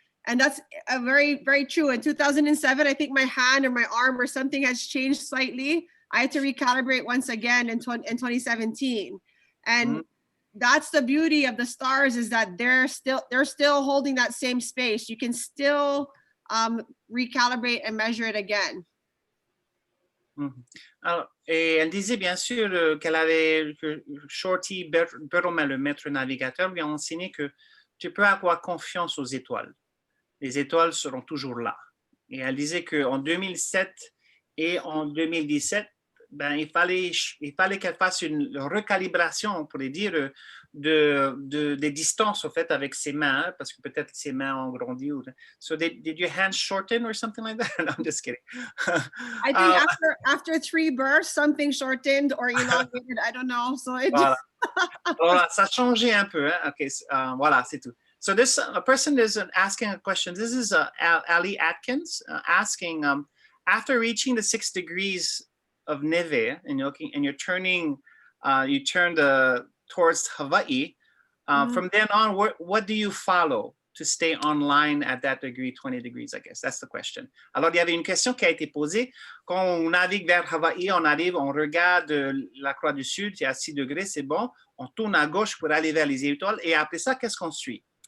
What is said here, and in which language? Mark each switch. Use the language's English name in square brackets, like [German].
[English] And that's a very, very true. In 2007, I think my hand or my arm or something has changed slightly. I had to recalibrate once again in 2017. And that's the beauty of the stars, is that they're still holding that same space. You can still recalibrate and measure it again. [French] Alors, et elle disait bien sûr que Shorty Beroma, le maître navigateur, lui a enseigné que tu peux avoir confiance aux étoiles. Les étoiles seront toujours là. Et elle disait qu'en 2007 et en 2017, il fallait qu'elle fasse une recalibration, on pourrait dire, des distances, en fait, avec ses mains, hein, parce que peut-être ses mains ont grandi. [English] So did your hands shorten or something like that? No, I'm just kidding. I think after 3 births, something shortened or elongated. I don't know. So it [French] voilà. Voilà, ça a changé un peu. Hein? Okay, voilà, c'est tout. [English] So a person is asking a question. This is Ali Atkins asking, after reaching the 6 degrees of neve, and you're turning, you turn towards Hawaii. From then on, what do you follow to stay online at that degree, 20 degrees, I guess? That's the question. [French] Alors, il y avait une question qui a été posée. Quand on navigue vers Hawaï, on regarde la croix du Sud, il y a 6 degrés, c'est bon. On tourne à gauche pour aller vers les étoiles. Et après ça, qu'est-ce qu'on suit?